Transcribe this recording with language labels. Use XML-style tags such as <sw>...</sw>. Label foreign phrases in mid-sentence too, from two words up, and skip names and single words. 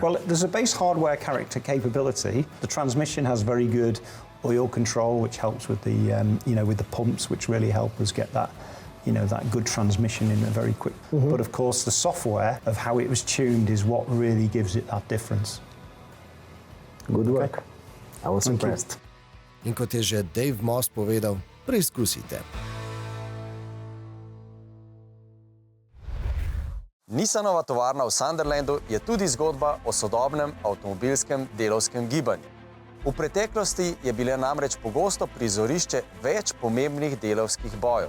<en>Well, there's a base hardware character capability. The transmission has very good oil control, which helps with the, with the pumps, which really help us get that, that good transmission in a very quick. But of course, the software of how it was tuned is what really gives it that difference. Good work. I was impressed.</en> <sl>In kot je že Dave Moss povedal, preizkusite. Nissanova tovarna v Sunderlandu je tudi zgodba o sodobnem avtomobilskem delavskem gibanju. V preteklosti je bilo namreč pogosto prizorišče več pomembnih delavskih bojev.</sl>